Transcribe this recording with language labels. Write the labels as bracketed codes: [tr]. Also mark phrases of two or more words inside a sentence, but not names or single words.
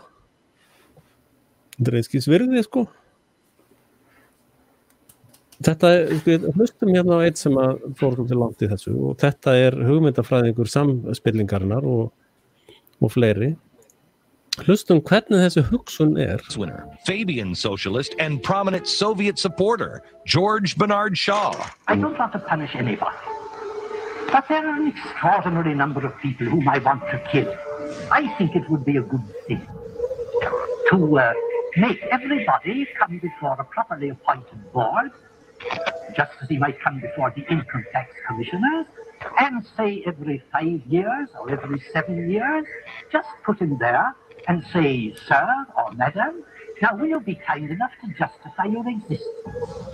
[is] Þetta einskis virði, sko. Þetta hlustum hérna á eitt sem að fór til langt í þessu og þetta hugmyndafræðingur samspillingarinnar og fleiri. Hlustum hvernig þessi hugsun [en] Fabian socialist and prominent Soviet supporter, George Bernard Shaw. I don't want to punish anybody, but there are an extraordinary number of people whom I want to kill. I think it would be a good thing to make everybody come before a properly appointed board, just as he might come before the income tax commissioner, and say every 5 years or every 7 years, just put him there and say, sir or madam, now will you be kind enough to justify your existence?